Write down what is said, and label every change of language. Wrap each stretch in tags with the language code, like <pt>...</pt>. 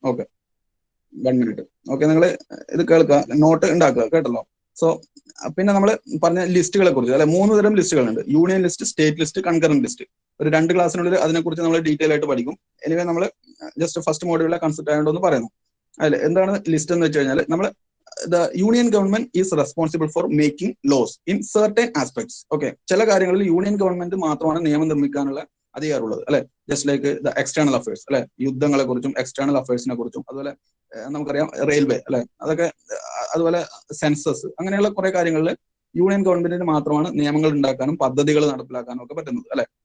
<ml>Okay, 1 minute. Okay, നിങ്ങൾ ഇത് കേൾക്കുക, നോട്ട് ഉണ്ടാക്കുക, കേട്ടല്ലോ. സോ പിന്നെ നമ്മൾ പറഞ്ഞ ലിസ്റ്റുകളെ കുറിച്ച് അല്ലെ, 3 തരം ലിസ്റ്റുകളുണ്ട്: union list, state list, concurrent list. ഒരു 2 ക്ലാസ്സിനുള്ളിൽ അതിനെക്കുറിച്ച് നമ്മൾ ഡീറ്റെയിൽ ആയിട്ട് പഠിക്കും. എനിവേ നമ്മൾ ജസ്റ്റ് ഫസ്റ്റ് മോഡ്യൂളിലെ കൺസെപ്റ്റ് ആയതുകൊണ്ടൊന്ന് പറയുന്നു. അല്ലെ, എന്താണ് ലിസ്റ്റ് എന്ന് വെച്ച് കഴിഞ്ഞാൽ, നമ്മൾ</ml> <en>the union government is responsible for making laws in certain aspects.</en> <ml>Okay, ചില കാര്യങ്ങളിൽ യൂണിയൻ ഗവൺമെന്റ് മാത്രമാണ് നിയമം നിർമ്മിക്കാനുള്ള അധികാരമുള്ളത് അല്ലെ.</ml> <en>just like the external affairs</en> <ml>അല്ലെ, യുദ്ധങ്ങളെ കുറിച്ചും എക്സ്റ്റേണൽ അഫയേഴ്സിനെ കുറിച്ചും, അതുപോലെ നമുക്കറിയാം റെയിൽവേ അല്ലെ, അതൊക്കെ, അതുപോലെ സെൻസസ്, അങ്ങനെയുള്ള കുറെ കാര്യങ്ങളിൽ യൂണിയൻ ഗവൺമെന്റിന് മാത്രമാണ് നിയമങ്ങൾ ഉണ്ടാക്കാനും പദ്ധതികൾ നടപ്പിലാക്കാനും ഒക്കെ പറ്റുന്നത് അല്ലെ.</ml>